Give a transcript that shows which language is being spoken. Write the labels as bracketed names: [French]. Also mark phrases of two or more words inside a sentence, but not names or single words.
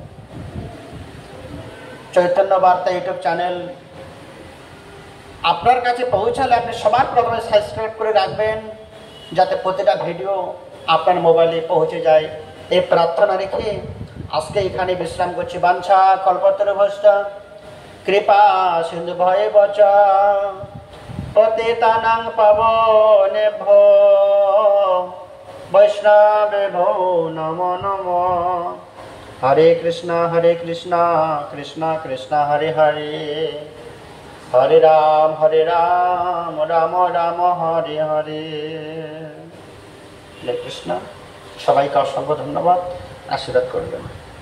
[Bangla] চৈতন্য বার্তা ইউটিউব চ্যানেল আপনার কাছে পৌঁছালে আপনি সবার প্রথমে সাবস্ক্রাইব করে রাখবেন, যাতে প্রতিটা ভিডিও আপনার মোবাইলে পৌঁছে যায়। এই প্রার্থনা রেখে আজকে এখানে বিশ্রাম করছি। [Sanskrit] বাঞ্ছা কল্পতরুভ্যশ্চ কৃপা সিন্ধু ভয়ে বচ পতিতানাং পাবনেভ্যো বৈষ্ণবেভ্যো নমো নমো। হরে কৃষ্ণ কৃষ্ণ কৃষ্ণ হরে হরে, হরে রাম রাম রাম হরে হরে। হরে কৃষ্ণ। [Bangla] সবাইকে অসংখ্য ধন্যবাদ, আশীর্বাদ করবেন।